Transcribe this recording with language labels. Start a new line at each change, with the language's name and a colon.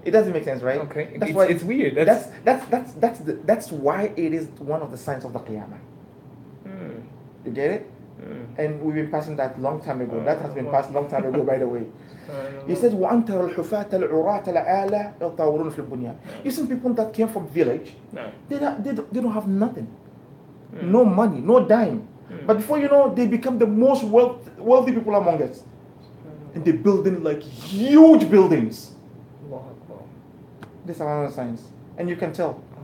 English: It doesn't make sense, right? Okay. That's why it's weird. That's why it is one of the signs of the Qiyamah. You get it? And we've been passing that long time ago. That has been passed long time ago, by the way. He said,
Arabic: وَأَنْتَرَ الْحُفَاةَ الْعُرَاةَ الْعَالَةَ يَطَاوَلُونَ فِي الْبُنْيَانِ.
English: You see people that came from village, they don't have nothing. No money, no dime. But before you know, they become the most wealthy people among us. And they're building like huge buildings. These are one of the signs. And you can tell.